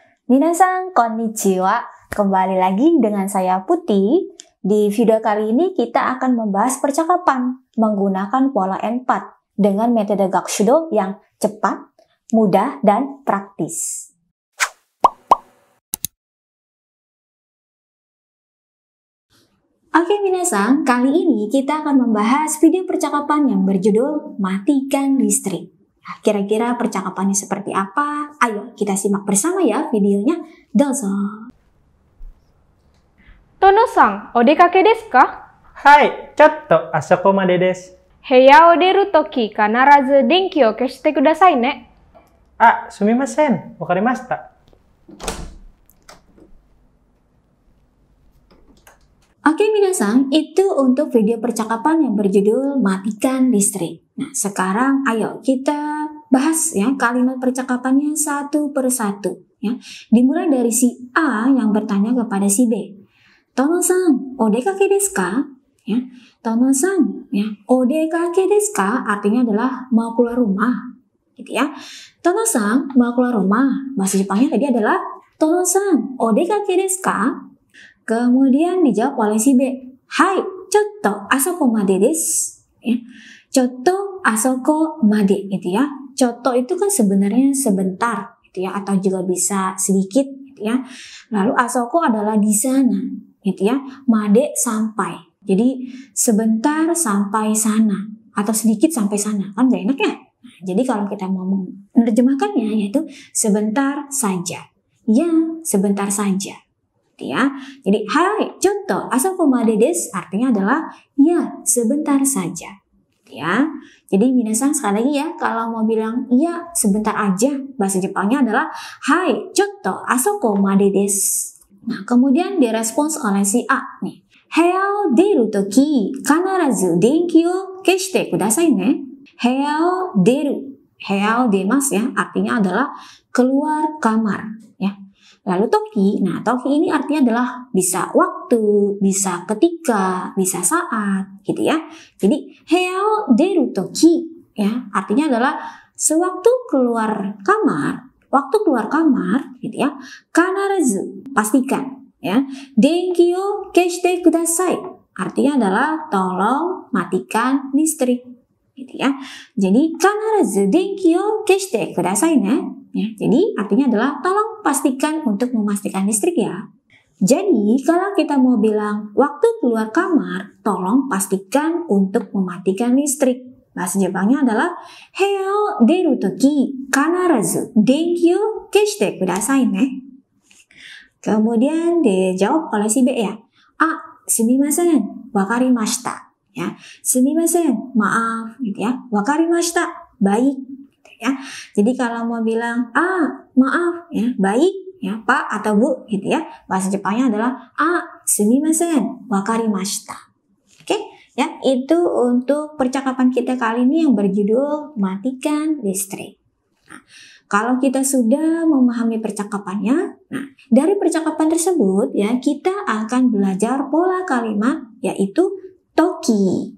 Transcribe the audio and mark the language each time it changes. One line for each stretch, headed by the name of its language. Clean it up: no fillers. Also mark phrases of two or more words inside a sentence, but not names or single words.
Japanese: 皆さんこんにちは,
Indonesian: kembali lagi dengan saya Putih. Di video kali ini kita akan membahas percakapan menggunakan pola N4 dengan metode Gakushudo yang cepat, mudah, dan praktis. Oke minasan, kali ini kita akan membahas video percakapan yang berjudul Matikan Listrik. Nah, kira-kira percakapannya seperti apa? Ayo kita simak bersama ya videonya. Dozo.
Japanese: Tono-san, お出かけですか? はい、ちょっとあそこまでです。部屋を出るとき必ず電気を消してくださいね。あ、すみません。わかりました。
Indonesian: Oke minasan, itu untuk video percakapan yang berjudul Matikan Listrik. Nah, sekarang ayo kita bahas ya kalimat percakapannya satu per satu ya. Dimulai dari si A yang bertanya kepada si B.
Japanese: Tono-san, お出かけですか? Ya.
Indonesian: Tono-san, ya.
Japanese: お出かけですか
Indonesian: artinya adalah mau keluar rumah. Gitu ya. Tono-san, mau keluar rumah. Bahasa Jepangnya tadi adalah Tono-san,
Japanese: お出かけですか?
Indonesian: Kemudian dijawab oleh si B. Hai,
Japanese: ちょっとあそこまでです.
Indonesian: Ya.
Japanese: ちょっとあそこまで
Indonesian: gitu ya. Chotto itu kan sebenarnya sebentar gitu ya, atau juga bisa sedikit gitu ya. Lalu asoko adalah di sana gitu ya. Made sampai. Jadi sebentar sampai sana atau sedikit sampai sana. Kan gak enak ya? Nah, jadi kalau kita mau menerjemahkannya yaitu sebentar saja. Ya, sebentar saja. Ya. Jadi hai,
Japanese: ちょっとあそこまでです
Indonesian: artinya adalah ya, sebentar saja. Ya. Jadi minasan sekali lagi ya, kalau mau bilang ya, sebentar aja, bahasa Jepangnya adalah hai,
Japanese: ちょっとあそこまでです.
Indonesian: Nah, kemudian direspons oleh si A nih.
Japanese: 部屋を出るとき必ず電気を消してくださいね. 部屋を出る。部屋を出ます
Indonesian: ya, artinya adalah keluar kamar ya. Lalu toki, nah toki ini artinya adalah bisa waktu, bisa ketika, bisa saat, gitu ya. Jadi
Japanese: 部屋を出るとき,
Indonesian: ya artinya adalah sewaktu keluar kamar, waktu keluar kamar, gitu ya. Kanarazu, pastikan, ya.
Japanese: 電気を消してください,
Indonesian: artinya adalah tolong matikan listrik, gitu ya.
Japanese: Jadi 必ず電気を消してくださいね.
Indonesian: Ya, jadi artinya adalah tolong pastikan untuk memastikan listrik ya. Jadi kalau kita mau bilang waktu keluar kamar, tolong pastikan untuk mematikan listrik. Bahasa Jepangnya adalah
Japanese: 部屋を出るとき必ず電気を消してくださいね.
Indonesian: Kemudian dijawab oleh si B ya.
Japanese: あ、すみません、わかりました.
Indonesian: Ya, sumimasen, maaf gitu ya. Wakarimashita, baik. Ya. Jadi kalau mau bilang maaf ya, baik ya, Pak atau Bu gitu ya. Bahasa Jepangnya adalah
Japanese: すみません、わかりました.
Indonesian: Oke, ya, itu untuk percakapan kita kali ini yang berjudul Matikan Listrik. Nah, kalau kita sudah memahami percakapannya, nah, dari percakapan tersebut ya kita akan belajar pola kalimat yaitu toki.